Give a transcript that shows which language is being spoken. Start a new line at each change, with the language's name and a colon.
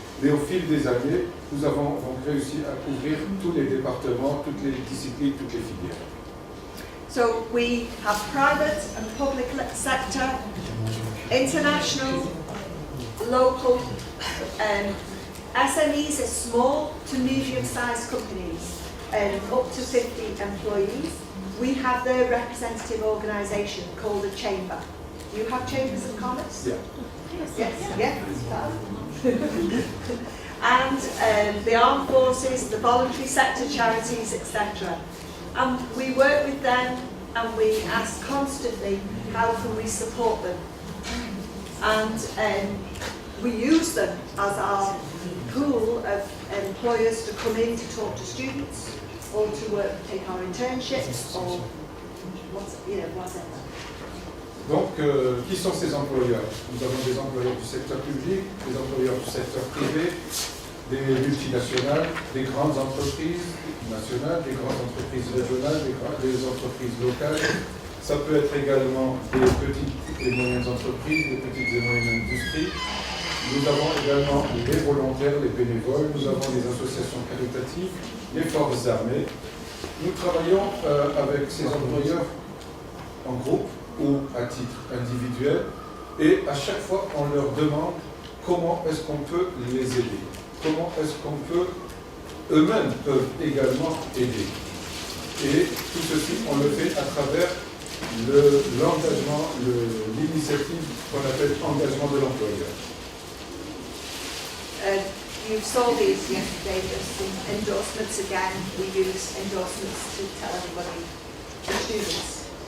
French: Mais au fil des années, nous avons donc réussi à couvrir tous les départements, toutes les disciplines, toutes les filières.
English: So we have private and public sector, international, local, SMEs are small to medium-sized companies, up to 50 employees. We have their representative organisation called a chamber. You have chambers of commerce? Yeah. Yes. And the armed forces, the voluntary sector charities, etc. And we work with them and we ask constantly how can we support them. And we use them as our pool of employers to come in to talk to students or to take our internships or whatever.
French: Donc, qui sont ces employeurs? Nous avons des employeurs du secteur public, des employeurs du secteur privé, des multinationales, des grandes entreprises nationales, des grandes entreprises régionales, des entreprises locales. Ça peut être également des petites et moyennes entreprises, des petites et moyennes industries. Nous avons également les volontaires, les bénévoles, nous avons les associations caritatives, les forces armées. Nous travaillons avec ces employeurs en groupe ou à titre individuel, et à chaque fois on leur demande comment est-ce qu'on peut les aider, comment est-ce qu'on peut, eux-mêmes peuvent également aider. Et tout ceci, on le fait à travers l'engagement, l'initiative qu'on appelle engagement de l'employeur.
English: You saw these yesterday, just some endorsements again. We use endorsements to tell everybody, the students.